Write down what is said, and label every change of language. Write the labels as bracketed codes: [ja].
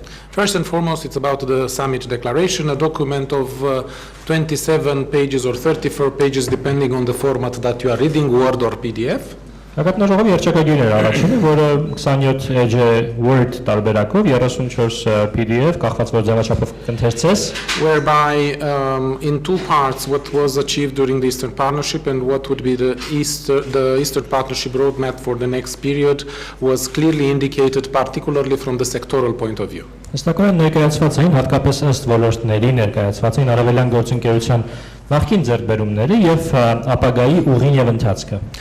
[en] First and foremost, it's about the summit declaration, a document of 27 pages or 34 pages, depending on the format that you are reading, Word or PDF. [hy] Գագաթնաժողովի երճակագիրն էր առաջինը, որը 27 էջ է Word տարբերակով, 34 PDF, կախված որ ձևաչափով կընթերցես, [en] whereby in two parts what was achieved during the Eastern Partnership and what would be the Eastern Partnership roadmap for the next period was clearly indicated, particularly from the sectoral point of view. [hy] Հստակորեն ներկայացված էին հատկապես ըստ ոլորտների ներկայացված էին արևելյան գործընկերության նախկին ձեռքբերումները եւ ապագայի ուղին եւ ընթացքը.